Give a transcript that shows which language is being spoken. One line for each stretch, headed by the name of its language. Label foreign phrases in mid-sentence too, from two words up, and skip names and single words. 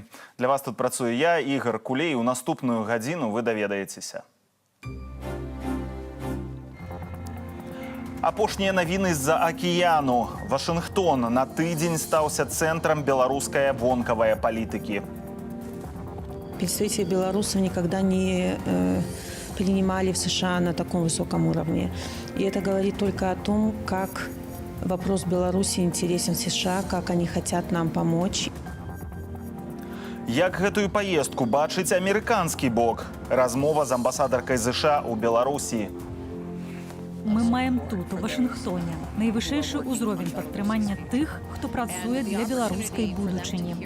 Belarusian: Для вас тут працую я, Ігор Кулей. У наступную гадзіну вы даведаецеся. Апошнія навіны з-за акіяну. Вашынгтон на тыдзень стаўся цэнтрам беларускай вонкавай палітыкі.
Russian: Представители белорусов никогда не принимали в США на таком высоком уровне. И это говорит только о том, как вопрос Беларуси интересен США, как они хотят нам помочь.
Belarusian: Як гэтую паездку бачыць амерыканскі бок? Размова з амбасадаркай США ў Беларусі. Мы маем тут, у Вашынгтоне, найвышэйшы ўзровень падтрымання тых, хто працуе для беларускай будучыні.